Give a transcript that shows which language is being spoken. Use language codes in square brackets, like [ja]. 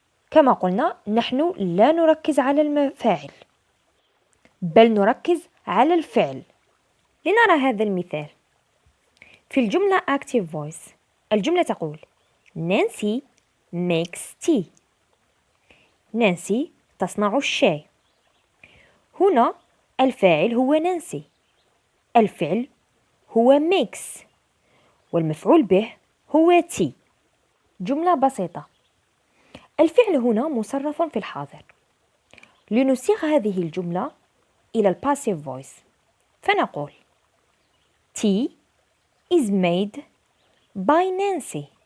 [ar] كما قلنا نحن لا نركز على الفاعل بل نركز على الفعل. لنرى هذا المثال. في الجملة active voice الجملة تقول [en] Nancy makes tea. [ar] نانسي تصنع الشاي. هنا الفاعل هو نانسي، الفعل هو makes، والمفعول به هو tea. جملة بسيطة. الفعل هنا مصرف في الحاضر. لنصيغ هذه الجملة إلى الباسيف فويس فنقول [en] Tea is made by Nancy.